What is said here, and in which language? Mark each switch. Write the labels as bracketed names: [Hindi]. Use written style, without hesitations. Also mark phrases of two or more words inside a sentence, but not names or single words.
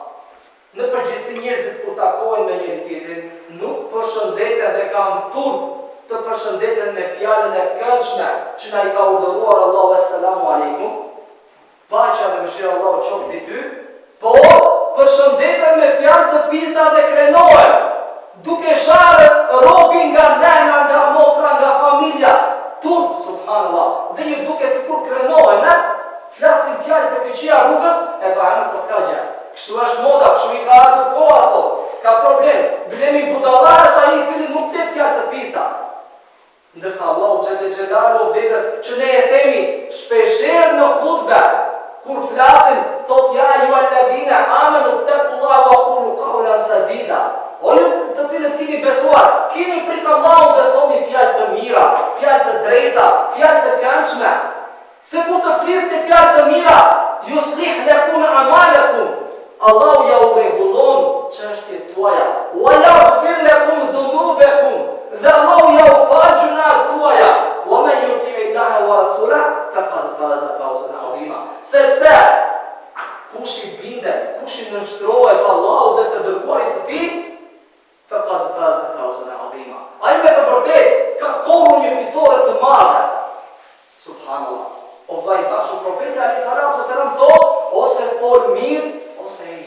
[Albanian] Në përgjithësi njerëzit kur takohen me njëri tjetrin, nuk përshëndeten dhe kanë turp të përshëndeten me fjalën e këndshme që na i ka urdhëruar Allahu [Arabic] السلام عليكم, [Albanian] paqja dhe mëshira e Allahut qoftë mbi ty, por përshëndeten me fjalë të pista dhe krenohen, duke sharë robin nga nëna, nga motra, nga familja, turp, subhanallah, dhe ju duke sikur krenohen, flasin fjalë të këqija rrugës, e pa po s'ka gjë. Kështu është moda, kështu i ka ardhur koha sot, s'ka problem. Blemi budallar është ai i cili nuk flet fjalë të pista. Ndërsa Allahu xhallahu vëzër që ne e themi shpeshherë në hutbe, kur flasim, thot [Arabic] يا أيها الذين آمنوا اتقوا الله وقولوا قولا سديدا. [Albanian] O ju të cilët keni besuar, keni frikë Allahut dhe thoni fjalë të mira, fjalë të drejta, fjalë të këndshme. Se kur të flisni fjalë të mira, [Arabic] يصلح لكم أعمالكم. [Albanian] Allahu ja u rregullon çështjet tuaja. [Arabic] ويغفر لكم ذنوبكم. [Albanian] Dhe Allahu ja u fal gjunat tuaja. [Arabic] ومن يطع الله ورسوله فقد فاز فوزا عظيما. [Albanian] Sepse kush i bindet, kush i nënshtrohet Allahut dhe të dërguarit të tij, [Arabic] فقد فاز فوزا عظيما. [Albanian] Ai me të vërtetë ka korrur një fitore të madhe. Subhanallah. O vllai bashkë profeti [Arabic] عليه الصلاة والسلام [Albanian] thotë, ose fol mirë ose hiç.